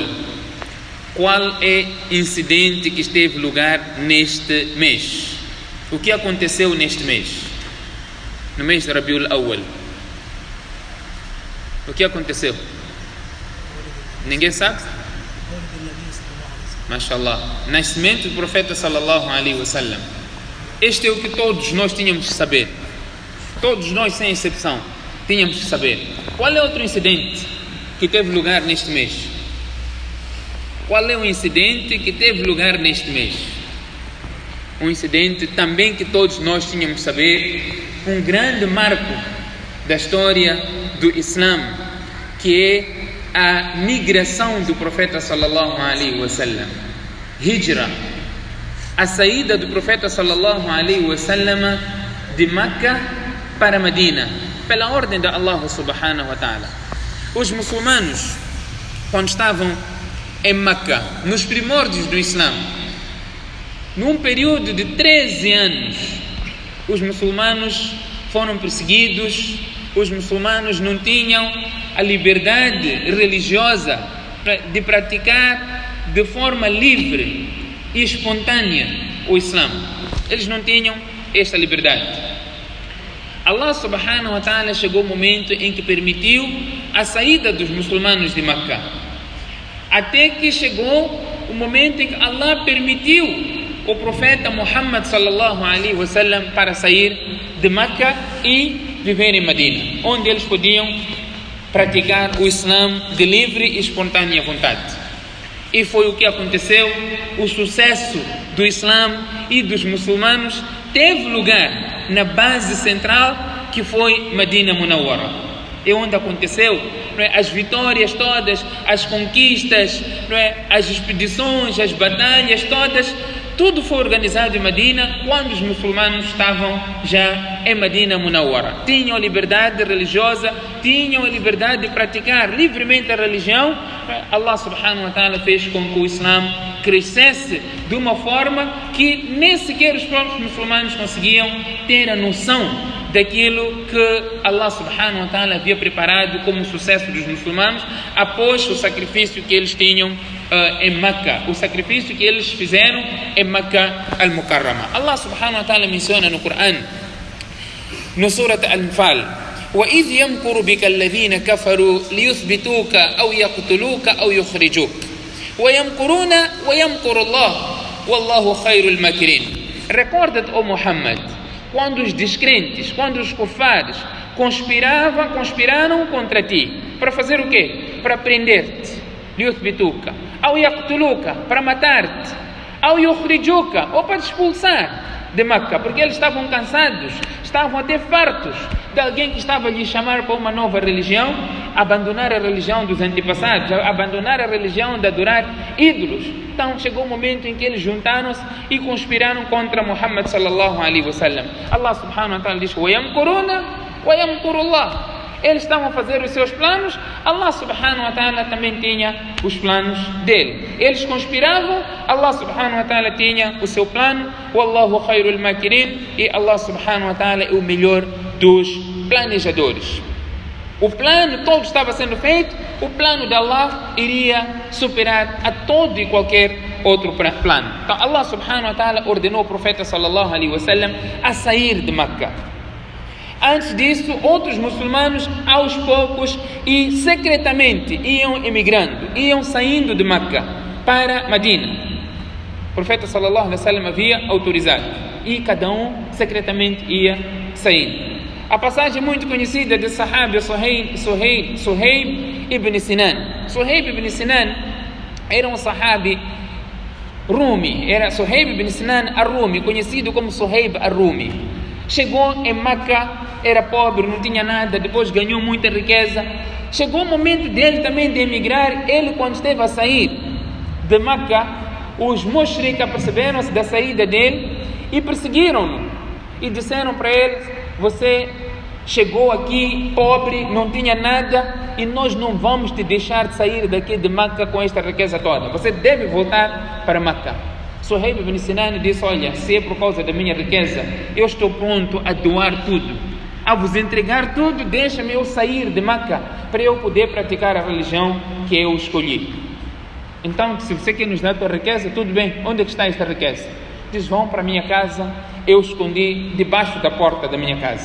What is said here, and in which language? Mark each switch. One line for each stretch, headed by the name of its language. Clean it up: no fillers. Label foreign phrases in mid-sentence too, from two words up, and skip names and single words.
Portuguese: Qual é o incidente que esteve lugar neste mês? O que aconteceu neste mês? No mês de Rabiul Awwal. O que aconteceu? Ninguém sabe? Mashallah. Nascimento do profeta
Arabic: صلى الله عليه وسلم.
Portuguese: Este é o que todos nós tínhamos que saber. Todos nós, sem exceção, tínhamos que saber. Qual é outro incidente que teve lugar neste mês? Qual é o incidente que teve lugar neste mês? Um incidente também que todos nós tínhamos que saber, um grande marco da história do Islã, que é a migração do profeta
Arabic: صلى الله عليه وسلم.
Portuguese: Hijra, a saída do profeta
Arabic: صلى الله عليه وسلم
Portuguese: de Meca para Medina, pela ordem de Allah
Arabic: سبحانه وتعالى.
Portuguese: Os muçulmanos, quando estavam em Meca, nos primórdios do Islã, num período de 13 anos, os muçulmanos foram perseguidos, os muçulmanos não tinham a liberdade religiosa de praticar de forma livre e espontânea o Islã. Eles não tinham esta liberdade. Allah
Arabic: سبحانه وتعالى
Portuguese: chegou o momento em que permitiu a saída dos muçulmanos de Meca. Até que chegou o momento em que Allah permitiu o profeta Muhammad
Arabic: صلى الله عليه وسلم
Portuguese: para sair de Meca e viver em Medina, onde eles podiam praticar o Islã de livre e espontânea vontade. E foi o que aconteceu. O sucesso do Islã e dos muçulmanos teve lugar na base central, que foi Medina Munawwara. É onde aconteceu as vitórias todas, as conquistas, as expedições, as batalhas todas. Tudo foi organizado em Medina quando os muçulmanos estavam já em Medina Munawwara. Tinham a liberdade religiosa, tinham a liberdade de praticar livremente a religião. Allah
Arabic: سبحانه وتعالى
Portuguese: fez com que o Islã crescesse de uma forma que nem sequer os próprios muçulmanos conseguiam ter a noção daquilo que Allah
Arabic: سبحانه وتعالى
Portuguese: havia preparado como sucesso dos muçulmanos após o sacrifício que eles tinham em Meca, o sacrifício que eles fizeram em Meca al-Mukarrama.
Arabic: Allah سبحانه وتعالى
Portuguese: menciona no Corão, no Surat Al-Anfal,
Arabic: وَإِذْ يَمْكُرُ بِكَ الَّذِينَ كَفَرُوا لِيُثْبِتُوكَ أَوْ يَقْتُلُوكَ أَوْ يُخْرِجُوكَ وَيَمْكُرُونَ وَيَمْكُرُ اللَّهُ وَاللَّهُ خَيْرُ الْمَاكِرِينَ.
Portuguese: Recorda-te, ó Muhammad, quando os descrentes, quando os kufares conspiraram contra ti, para fazer o quê? Para prender-te, liyuthbituka, ou yaqtuluka, para matar-te, ou yukhrijuka, ou para te expulsar de Meca, porque eles estavam cansados, estavam até fartos de alguém que estava a lhes chamar para uma nova religião, abandonar a religião dos antepassados, abandonar a religião de adorar ídolos. Então chegou o momento em que eles juntaram-se e conspiraram contra Muhammad
Arabic: صلى الله عليه وسلم.
Portuguese: Allah
Arabic: سبحانه وتعالى
Portuguese: diz:
Arabic: وَيَمْكُرُونَ وَيَمْكُرُ اللَّهُ.
Portuguese: Eles estavam a fazer os seus planos, Allah
Arabic: سبحانه وتعالى
Portuguese: também tinha os planos dele. Eles conspiravam, Allah
Arabic: سبحانه وتعالى
Portuguese: tinha o seu plano.
Arabic: والله خير الماكرين.
Portuguese: E Allah
Arabic: سبحانه وتعالى
Portuguese: é o melhor dos planejadores. O plano todo estava sendo feito, o plano de Allah iria superar a todo e qualquer outro plano. Então Allah
Arabic: سبحانه وتعالى
Portuguese: ordenou o profeta
Arabic: صلى الله عليه وسلم
Portuguese: a sair de Meca. Antes disso, outros muçulmanos aos poucos e secretamente iam emigrando, iam saindo de Meca para Medina. O profeta
Arabic: صلى الله عليه وسلم
Portuguese: havia autorizado e cada um secretamente ia saindo. A passagem muito conhecida de Sahaba Suhaib ibn Sinan. Suhaib ibn Sinan era um sahabi Rumi, era Suhaib ibn Sinan al-Rumi, conhecido como Suhaib al-Rumi. Chegou em Meca, era pobre, não tinha nada, depois ganhou muita riqueza. Chegou o momento dele também de emigrar. Ele, quando esteve a sair de Meca, os mushrik perceberam-se da saída dele e perseguiram-no e disseram para ele: você chegou aqui pobre, não tinha nada, e nós não vamos te deixar de sair daqui de Meca com esta riqueza toda. Você deve voltar para Meca. Suhaib ibn Sinan disse: olha, se é por causa da minha riqueza, eu estou pronto a doar tudo, a vos entregar tudo. Deixa-me eu sair de Meca para eu poder praticar a religião que eu escolhi. Então, se você quer nos dar a tua riqueza, tudo bem. Onde é que está esta riqueza? Diz: vão para a minha casa, eu escondi debaixo da porta da minha casa.